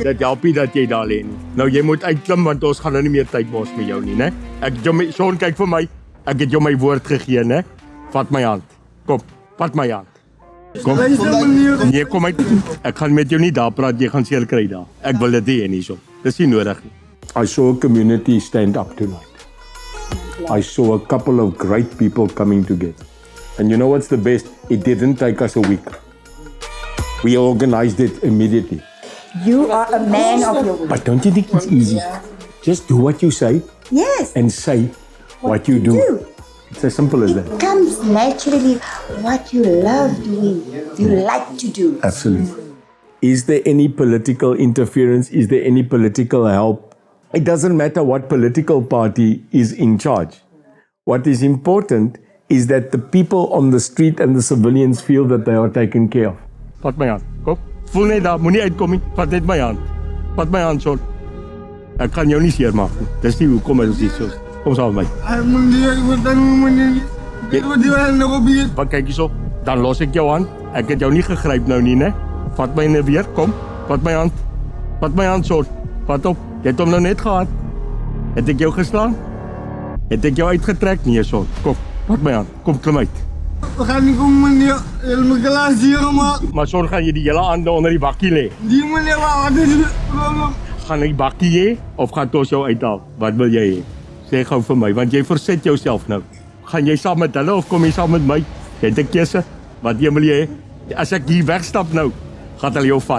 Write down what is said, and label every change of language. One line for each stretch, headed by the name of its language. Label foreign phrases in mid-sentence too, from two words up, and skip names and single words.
Afrikaans: Dit help nie dat jy daar lê nie. Nou jy moet uitklim want ons gaan nou nie meer tyd mos met jou nie, né? Sean, kyk vir my. Ek het jou my woord gegee, né? Vat my hand. Kom, vat my hand. Kom. Nee, kom uit. Ek gaan met jou nie daar praat, jy gaan seer kry daar. Ek wil dit hê hierso. Dis nie nodig nie.
English: I saw a community stand up tonight. I saw a couple of great people coming together. And you know what's the best? It didn't take us a week. We organized it immediately. You are a man of your word. But don't you think it's easy? Just do what you say Yes. and say what you do. It's as simple as that. It comes naturally what you love doing, you like to do. Absolutely. Is there any political interference? Is there any political help? It doesn't matter what political party is in charge. What is important is that the people on the street and the civilians feel that they are taken care of.
Afrikaans: Vat my hand. Kom. Voel net daar, moenie uitkom nie. Vat net my hand. Vat my hand, Sean. Ek kan jou nie seermaak nie. Dis nie hoekom ons dit so. Kom saam met my. Wat kyk hierso? Dan los ek jou hand. Ek het jou nie gegryp nou nie, né? Vat my net weer. Kom. Vat my hand. Vat my hand, Sean. Vat op. Jy het hom nou net gehad. Het ek jou geslaan? Het ek jou uitgetrek? Nee, Sean. Kom. Vat my hand. Kom, klim uit. We gaan niet komen, meneer. Mijn glaas hier gemaakt. Maar Sean, gaan jy die hele hande onder die bakkie lê? Die meneer, wat is het probleem? Gaan die bakkie hê of gaan ons jou uithaal? Wat wil jy hê? Sê gou vir my, want jy verset jouself nou. Gaan jy saam met hulle of kom jy saam met my? Jy het 'n keuse. Wat jy wil hê? As ek hier wegstap nou, gaan hulle jou vat.